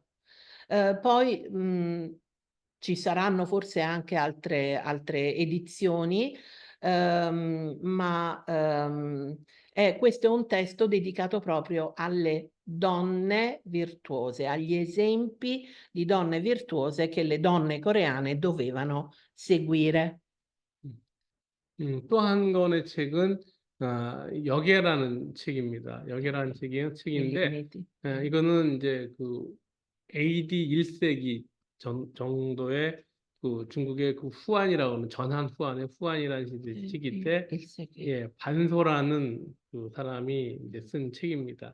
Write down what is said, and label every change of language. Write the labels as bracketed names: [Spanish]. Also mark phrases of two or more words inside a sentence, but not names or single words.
[Italian] Poi ci saranno forse anche altre edizioni, ma questo è un testo dedicato proprio alle donne virtuose, agli esempi di donne virtuose che le donne coreane dovevano seguire. [Korean] 또 한 권의 책은 역예라는 책입니다. 역예라는 책인데 Dignity. 이거는 이제 그 AD 1세기 정도의 그 중국의 그 후안이라고 하는 전한 후안의 후안이라는 시기 때 예, 반소라는 그 사람이 이제 쓴 책입니다.